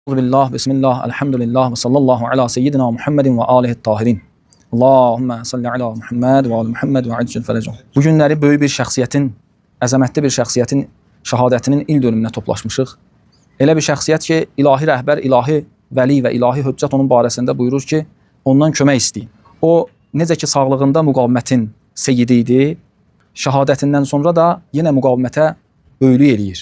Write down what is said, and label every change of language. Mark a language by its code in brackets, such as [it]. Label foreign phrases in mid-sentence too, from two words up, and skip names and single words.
[ar] بسم الله، بسم الله، الحمد لله وصلى الله على سيدنا محمد وآله الطاهرين. اللهم صل على محمد وعلى محمد وعجل فرجه. [az] Bu günləri böyük bir şəxsiyyətin, əzəmətli bir şəxsiyyətin şəhadətinin il dönümünə toplaşmışıq. Elə bir şəxsiyyət ki, ilahi rəhbər, ilahi vəli və ilahi höccət onun barəsində buyurur ki, ondan kömək istəyin. O, necə ki, sağlığında müqavimətin seyyidi idi, şəhadətindən sonra da yenə müqavimətə öylü eləyir.